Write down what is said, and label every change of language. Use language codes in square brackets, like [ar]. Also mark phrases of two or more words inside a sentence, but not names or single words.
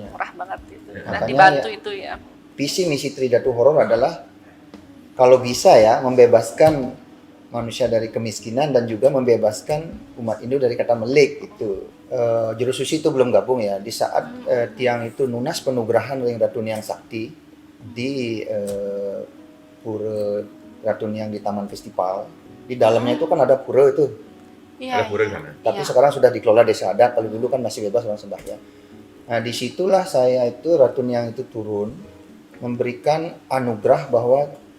[id] murah banget itu. Dan Makanya dibantu ya, itu ya. visi misi Tridatu Horor adalah kalau bisa ya membebaskan manusia dari kemiskinan dan juga membebaskan umat Hindu dari kata melik itu. Juru susi itu belum gabung ya. Di saat tiang itu [ban] nunas penugrahan Ring [id] Ratu Niang Sakti di Pura Ratu Niang di Taman Festival. Di dalamnya itu kan ada pura itu. Iya. Ada pura di sana. Tapi Iya. sekarang sudah dikelola desa adat. Kalau dulu kan masih bebas orang sembahyang. Nah, disitulah saya itu Ratu Niang itu turun memberikan anugerah bahwa